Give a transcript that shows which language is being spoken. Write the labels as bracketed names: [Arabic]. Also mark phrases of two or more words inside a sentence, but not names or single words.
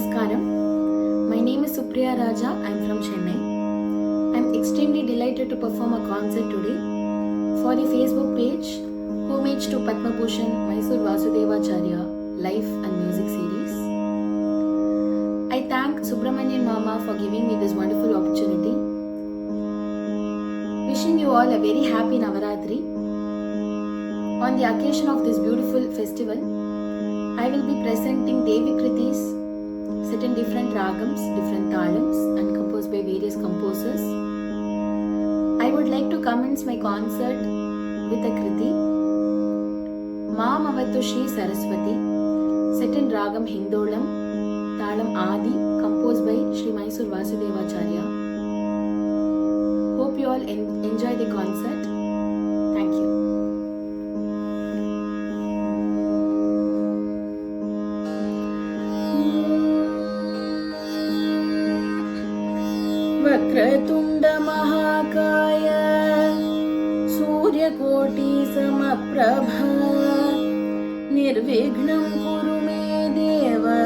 [English] Namaskaram. My name is Supriya Raja. I am from Chennai. I am extremely delighted to perform a concert today for the Facebook page Homage to Padma Bhushan Mysore Vasudevacharya Life and Music Series. I thank Subramanian Mama for giving me this wonderful opportunity. Wishing you all a very happy Navaratri. On the occasion of this beautiful festival, I will be presenting Devi Kritis set in different ragams, different talams and composed by various composers. I would like to commence my concert with a Kriti Maam Avattu Shri Saraswati set in ragam Hindolam, talam Adi, composed by Shri Mysore Vasudevacharya. Hope you all enjoy the concert. Thank you. [Sanskrit] वक्रतुण्ड महाकाय सूर्यकोटि समप्रभा निर्विघ्नं कुरु मे देव